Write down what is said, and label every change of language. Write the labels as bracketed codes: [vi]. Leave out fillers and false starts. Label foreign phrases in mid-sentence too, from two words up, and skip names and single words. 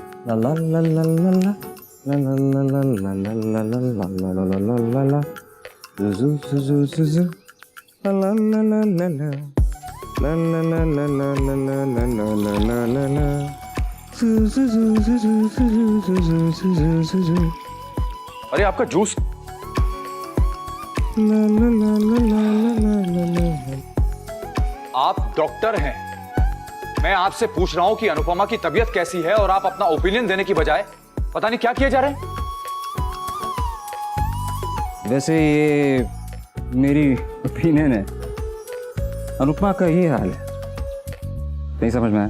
[hi] ला ला ला ला ला ला ला ला ला ला ला ला ला ला ला ला ला ला ला जुजु जुजु जुजु ला ला ला ला ला ला ला ला ला ला ला ला ला ला ला ला ला जुजु जुजु जुजु जुजु जुजु जुजु। अरे आपका जूस। ला ला ला ला ला ला ला ला। आप डॉक्टर हैं, मैं आपसे पूछ रहा हूं कि अनुपमा की तबीयत कैसी है, और आप अपना ओपिनियन देने की बजाय पता नहीं क्या किए जा रहे हैं। वैसे ये मेरी ओपिनियन है, अनुपमा का ये हाल है, नहीं समझ में आया?